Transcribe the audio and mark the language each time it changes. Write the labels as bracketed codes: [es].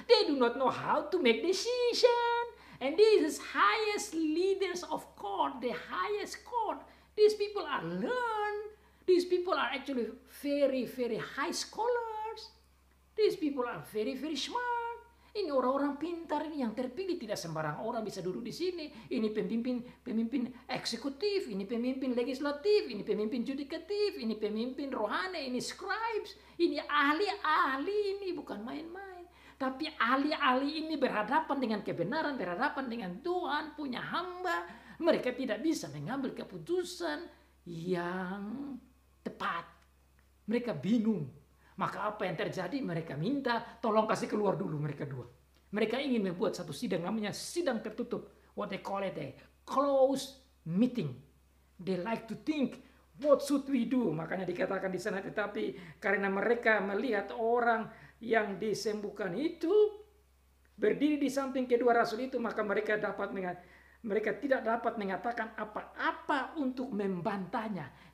[en] They do not know how to make decision. And this is highest leaders of court, the highest court. These people are learned. These people are actually very, very high scholars. These people are very, very smart. [id] Ini orang-orang pintar ini yang terpilih, tidak sembarang orang bisa duduk di sini. Ini pemimpin eksekutif, ini pemimpin legislatif, ini pemimpin judikatif, ini pemimpin rohani, ini scribes, ini ahli-ahli, ini bukan main-main. Tapi ahli-ahli ini berhadapan dengan kebenaran, berhadapan dengan Tuhan, punya hamba. Mereka tidak bisa mengambil keputusan yang tepat. Mereka bingung. Maka apa yang terjadi? Mereka minta tolong kasih keluar dulu mereka dua. Mereka ingin membuat satu sidang namanya sidang tertutup. [en] What they call it a closed meeting. They like to think what should we do. [id] Makanya dikatakan di sana, tetapi karena mereka melihat orang yang disembuhkan itu berdiri di samping kedua rasul itu, maka mereka tidak dapat mengatakan apa-apa untuk membantahnya.